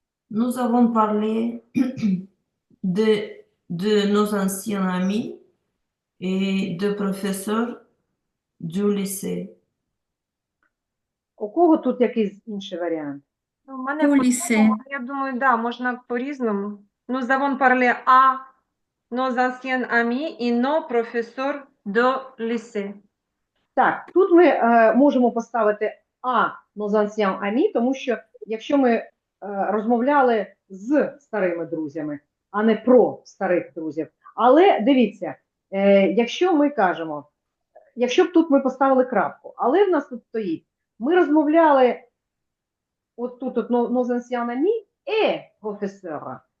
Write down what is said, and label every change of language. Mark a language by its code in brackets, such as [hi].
[fr] Nous avons parlé de nos anciens amis et de professeurs du lycée. [uk] У кого тут якийсь інший варіант? У мене У по лісе. тому, я думаю, да, можна по-різному. [fr] Nous avons parlé à nos anciens amis et nos professeurs de lycée. [uk] Так, тут ми можемо поставити «а» nos anciens amis, тому що якщо ми розмовляли з старими друзями, а не про старих друзів. Але дивіться, якщо ми кажемо, якщо б тут ми поставили крапку, але в нас тут стоїть, ми розмовляли от тут nos anciens amis et professeur.